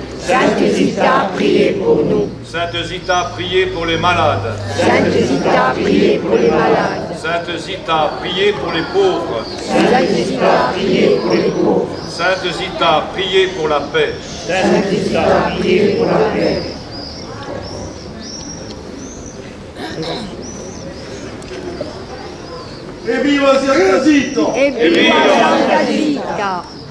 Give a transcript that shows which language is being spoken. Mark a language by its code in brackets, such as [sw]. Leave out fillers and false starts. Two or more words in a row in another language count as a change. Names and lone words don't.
[fr] Sainte Zita, priez pour nous. Sainte Zita, priez pour les malades. Sainte Zita, priez pour les malades. Sainte Zita, priez pour les pauvres. Sainte Zita, priez pour les pauvres. Sainte Zita, priez pour la paix. Sainte Zita, priez pour la paix. [it] E viva Santa Zita! E viva Santa Zita!